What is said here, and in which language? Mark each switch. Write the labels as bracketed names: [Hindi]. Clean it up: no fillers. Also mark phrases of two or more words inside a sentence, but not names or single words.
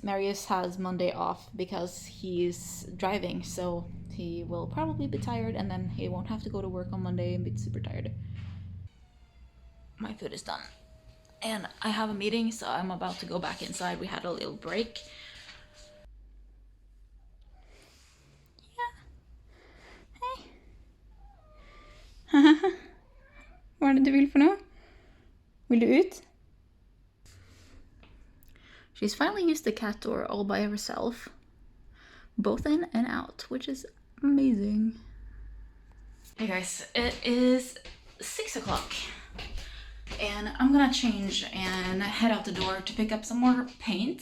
[English] Marius has Monday off because he's driving, so he will probably be tired, and then he won't have to go to work on Monday and be super tired. My food is done. And I have a meeting, so I'm about to go back inside. We had a little break. [Norwegian] Ja. Hei. Hva er det du vil for noe? Vil du ut? [English] She's finally used the cat door all by herself. Both in and out, which is amazing. Hey guys, it is 6 o'clock. And I'm gonna change and head out the door to pick up some more paint.